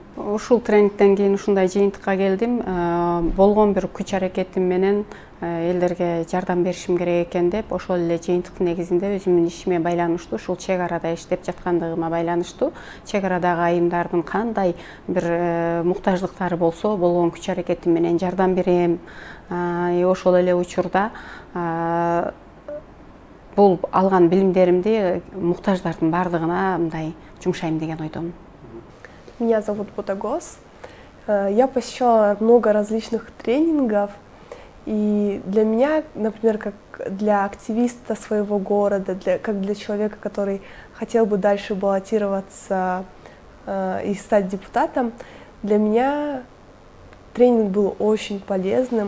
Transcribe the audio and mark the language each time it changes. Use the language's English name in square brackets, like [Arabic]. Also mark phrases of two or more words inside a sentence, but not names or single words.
[Kyrgyz] Ушул тренингден кийин ушундай жыйынтыкка келдим. Болгон бир күч аракетим менен элдерге жардам беришим керек экен деп, ошол эле жыйынтыктын негизинде өзүмдүн ишиме байланыштуу, ушул чек арада иштеп жаткандыгыма байланыштуу, чек арадагы айымдардын кандай бир муктаждыктары болсо, болгон күч аракетим менен жардам берем. Ошол эле учурда бул алган билимдеримди муктаждардын бардыгына мындай жумшайм деген ойдомун. [Russian] Меня зовут Ботагос. Я посещала много различных тренингов. И для меня, например, как для активиста своего города, как для человека, который хотел бы дальше баллотироваться и стать депутатом, для меня тренинг был очень полезным.